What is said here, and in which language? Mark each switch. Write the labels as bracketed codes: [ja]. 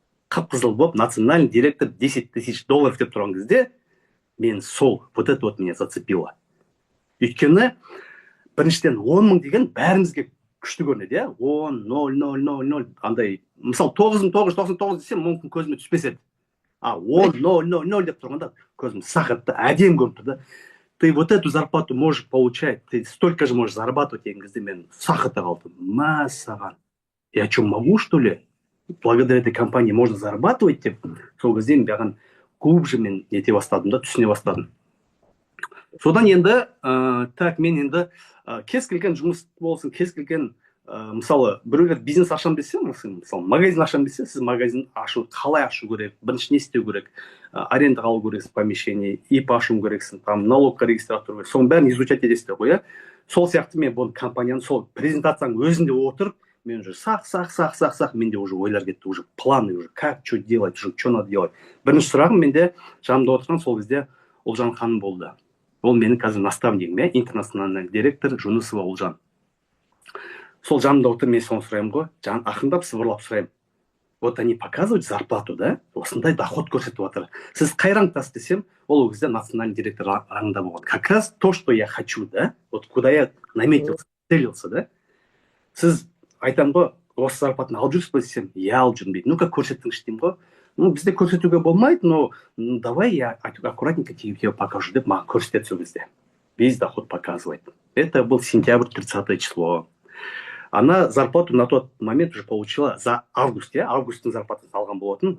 [kk] Қып-қызыл болып, национальный директор $10,000 деп тұрған кезде, мен [ru] вот это вот меня зацепило. [kk] Өйткені біріншіден 10,000 деген бәрімізге күшті көрінеді, иә? 10, 0, 0, 0, 0, андай, мысалы 9,999 десем, мүмкін көзіме түспес еді. 10, 0, 0, 0 деп тұрғанда көзім сақатты, әдем көрініп тұрды. [ru] Ты вот эту зарплату можешь получать, ты столько же можешь зарабатывать [kk] деген кезде мен сақата қалдым. Мәссаған. [ru] Я что, могу, что ли? Благодаря этой компании можно зарабатывать деп, [kk] сол кезде мен глубже мен нете бастадым да, түсіне бастадым. Содан енді, так, мен енді кез келген жұмыс болсын, кез келген, мысалы, біреулер бизнес ашам десе, мысалы, магазин ашам десе, сіз магазин ашу, қалай ашу керек, бірінші не істеу керек, арендаға алу керексің помещение, ИП ашу керексің, там, налогқа регистрация керек, соның бәрін изучать етесіздер ғой, иә. Сол сияқты мен бұл компанияны, сол презентацияның өзінде отырып, мен уже сақ, менде уже ойлар кетті, уже планы, [ru] уже как, что делать, уже что надо делать. [kk] Бірінші сұрағым менде жанымда отырған сол кезде Олжан ханым болды. Ол менің қазір наставнигім, иә, интернациональный директор Жүнісова Олжан. Сол жанымда отыр, мен соны сұраймын ғой, ақырындап сыбырлап сұраймын. [ru] Вот они показывают зарплату, да, [kk] осындай доход көрсетіп отыр. Сіз қай рангтасыз десем, ол кезде национальный директор рангында болған. [ru] Как раз то, что я хочу, да, вот куда я наметился, целился, да. [kk] Сіз айтам ғой, осы зарплатаны алып жүрсіз бе десем, я алып жүрмін дейді. Ну-ка көрсетіңізші деймін ғой. Ну, бізде көрсетуге болмайды, [ru] но давай я аккуратненько тебе покажу [kk] деп маған көрсетеді сол кезде. [ru] Весь доход показывает. Это был сентябрь, 30 число. Она зарплату на тот момент уже получила за август, [kk] я августтың зарплатасын алған болатын.